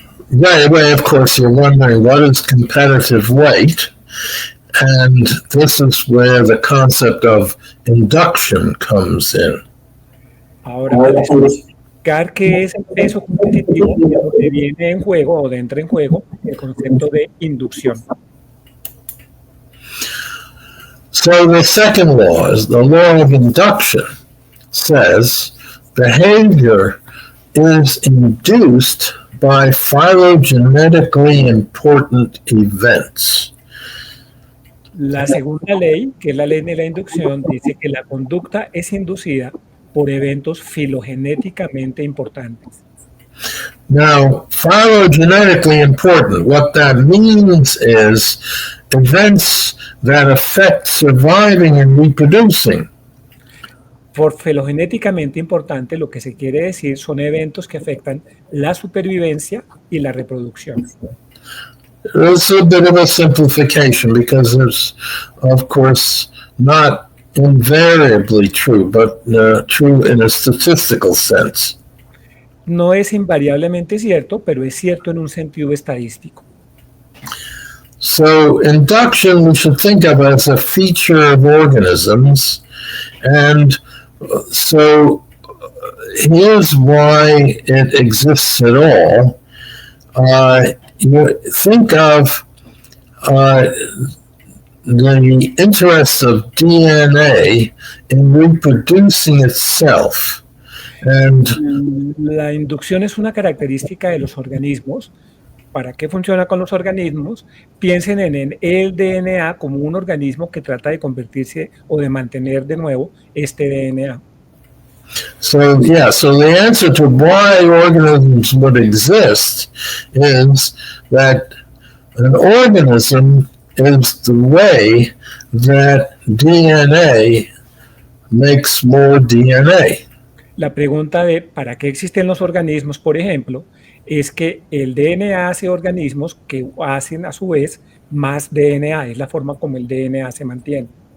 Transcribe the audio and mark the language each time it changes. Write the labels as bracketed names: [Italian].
[English] Right away, of course, you're wondering what is competitive weight, and this is where the concept of induction comes in. [Spanish] Ahora, al explicar qué es el peso competitivo, es donde viene en juego o entra en juego el concepto de inducción. [English] So the second law is the law of induction. Says behavior is induced by phylogenetically important events. [Spanish] La segunda ley, que es la ley de la inducción, dice que la conducta es inducida por eventos filogenéticamente importantes. [English] Now, phylogenetically important, what that means is events that affect surviving and reproducing. [Spanish] Por filogenéticamente importante, lo que se quiere decir son eventos que afectan la supervivencia y la reproducción. [English] It's a bit of a simplification because it's, of course, not invariably true, but true in a statistical sense. [Spanish] No es invariablemente cierto, pero es cierto en un sentido estadístico. [English] So induction we should think of as a feature of organisms, and so here's why it exists at all. You think of the interest of DNA in reproducing itself. And [Spanish] la inducción es una característica de los organismos. ¿Para qué funciona con los organismos? Piensen en el DNA como un organismo que trata de convertirse o de mantener de nuevo este DNA. [English] So the answer to why organisms would exist is that an organism is the way that DNA makes more DNA. [Spanish] La pregunta de ¿para qué existen los organismos, por ejemplo? Es que el DNA hace organismos que hacen a su vez más DNA, es la forma como el DNA se mantiene.